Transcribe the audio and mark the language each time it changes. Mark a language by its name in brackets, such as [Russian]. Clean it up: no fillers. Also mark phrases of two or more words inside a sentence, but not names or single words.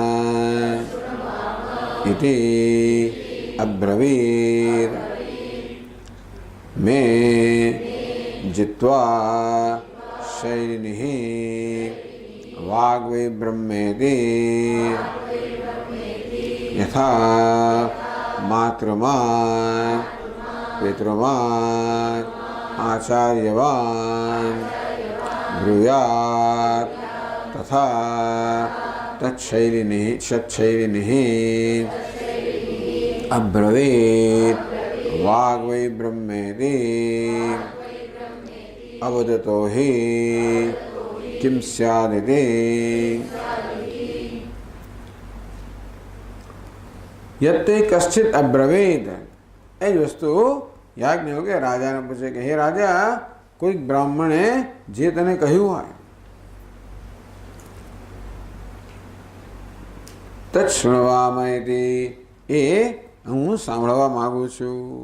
[Sanskrit] ઇતિ અબ્રવીત મે જિત્વા શૈલિનિઃ વાગ્વૈ બ્રહ્મેતિ યથા માતૃમાન પિતૃમાન આચાર્યવાન બ્રુયાત તથા तच्छैलिनिः अब्रवीत् वाग् वै ब्रह्मेति अवदतो हि किं स्यादिति। यत्ते कश्चित अब्रवीत [Gujarati] એ જ વસ્તુ યાજ્ઞવલ્ક્ય રાજાને પૂછે કે હે રાજા, કોઈક બ્રાહ્મણે જે તને કહ્યું હોય [Sanskrit] તત્ શૃણવામયતિ, [Gujarati] એ હું સાંભળવા માગું છું.